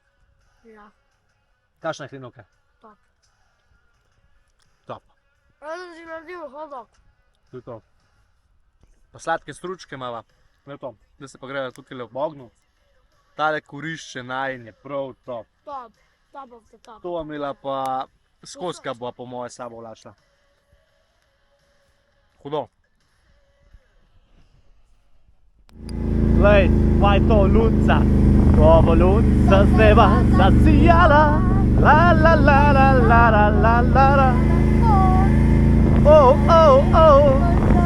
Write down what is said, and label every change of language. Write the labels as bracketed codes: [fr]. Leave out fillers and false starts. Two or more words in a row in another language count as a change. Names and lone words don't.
[sl] Ja. Kakšna je hrenovka? Top. Top. Jaz sem si naredil hodok. To je to. Pa sladke stručke imava. Da se pa grejo tukaj v ognju. Tale kurišče najin je prav top. [en] Top. Top of the top. [sl] To vam imela pa skoska bo po moje sabo vlačila. Hudo. Lej, pa je to lunca. Ko bo lunca z neba zasijala. La la la la la la la la. Oh, oh, oh.